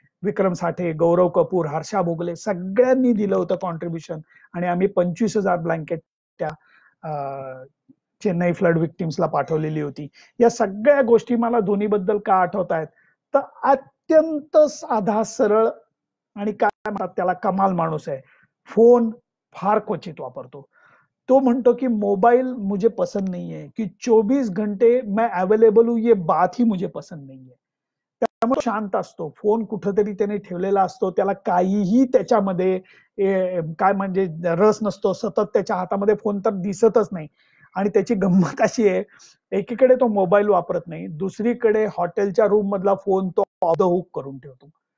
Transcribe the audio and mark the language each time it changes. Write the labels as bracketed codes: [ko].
[mr] विक्रम साठे, गौरव कपूर, हर्षा भोगले सगळ्यांनी दिलं होतं कॉन्ट्रिब्युशन आणि आम्ही 25,000 ब्लँकेट त्या चेन्नई फ्लड विक्टिम्सला पाठवलेली होती. या सगळ्या गोष्टी मला धोनीबद्दल का आठवतायत? तर अत्यंत साधा, सरळ आणि काय म्हणतात त्याला कमाल माणूस आहे. फोन फार क्वचित वापरतो. तो म्हणतो की [hi] मोबाइल मुझे पसंद नहीं है, कि 24 घंटे मैं अवेलेबल हूँ ये बात ही मुझे पसंद नहीं है. [mr] त्यामुळे शांत असतो. फोन कुठेतरी त्याने ठेवलेला असतो. त्याला काहीही त्याच्यामध्ये काय म्हणजे रस नसतो. सतत त्याच्या हातामध्ये फोन तर दिसतच नाही. आणि त्याची गंमत अशी आहे, एकीकडे तो मोबाईल वापरत नाही. दुसरीकडे हॉटेलच्या रूम मधला फोन तो ऑफ द हुक करून ठेवतो.